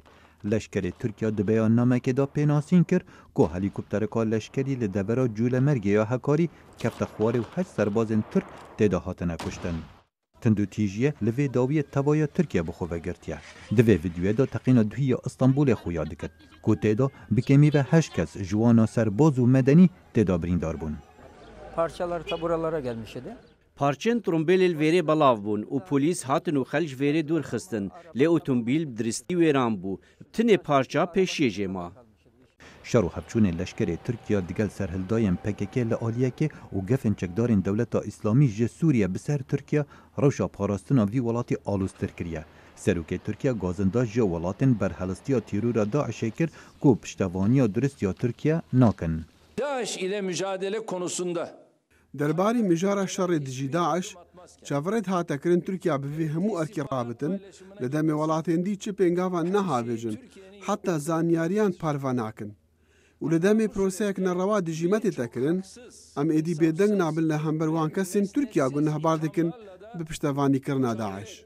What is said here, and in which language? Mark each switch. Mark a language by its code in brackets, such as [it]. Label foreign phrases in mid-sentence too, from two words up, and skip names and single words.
[ku] Leşkerê Tirkiya di beyannamekê de pênasîn kir ku helîkoptereka leşkerî li devera Colemergê ya Hekarî kefte xwarê û heşt serbazên Tirk têda hatine kuştin. Tindûtîjiye li vê dawiyê tevaya Tirkiye bi xwe vegirtiye. Di vê vîdyoyê de teqîna duhî ya Îstanbulê xuya dikit ku têda bi kemî ve heşt kes ji wana serbaz û medenî têda birîndar bûn. [tr] Parçalar ta buralara gelmiş idi. [ku] Parçên trombêlê verê belav bûn û polîs hatin û xelj verê dûr xistin. Lê otomobîl bi diristî wêran bû. Tinê parça pêşiyê jê ma. Şer û hevçûnên leşkerê Tirkiya digel serhildayên PKK li aliyekê û gefên çekdarên Dewleta İslamî ji Sûriye bi ser Tirkiya rewşa parastina vî welatê alûztir kiriye. Serokê Tirkiya gazinda ji welatên berhelistiya tîrûra Daişê kir ku piştevaniya durist ya Tirkiye nakin. [tr] DAEŞ ile mücadele konusunda [ku] derbarî mijara şerê dijî Daeş çavrêt hate kirin Tirkiya bi vê hemû erkê rabitin li demê welatên dî çi pêngavan nehabêjin heta zanyariyan parve nakin û li demê proseyek nereva dijî metê te kirin em êdî bêdeng nabin li hember wan kesên Tirkiya gunehbar dikin bi piştevanîkirina Daeş.